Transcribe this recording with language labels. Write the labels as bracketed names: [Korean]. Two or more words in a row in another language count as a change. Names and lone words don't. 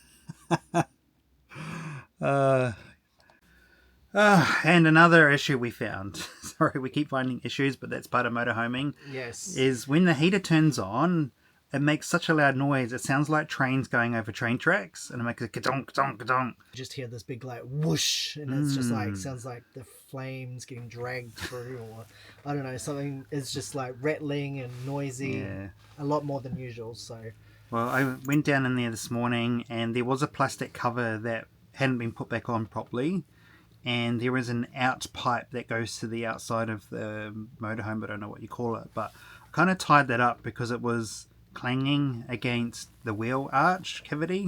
[English] And another issue we found, sorry, we keep finding issues, but that's part of motorhoming. Yes. Is when the heater turns on, it makes such a loud noise. It sounds like trains going over train tracks, and it makes a ka-donk, ka-donk, ka-donk. You just hear this big like whoosh, and it's just like, sounds like the flames getting dragged through, or I don't know, something is just like rattling and noisy. Yeah. A lot more than usual. So well, I went down in there this morning, and there was a plastic cover that hadn't been put back on properly, and there is an out pipe that goes to the outside of the motorhome, but I don't know what you call it, but I kind of tied that up because it was clanging against the wheel arch cavity.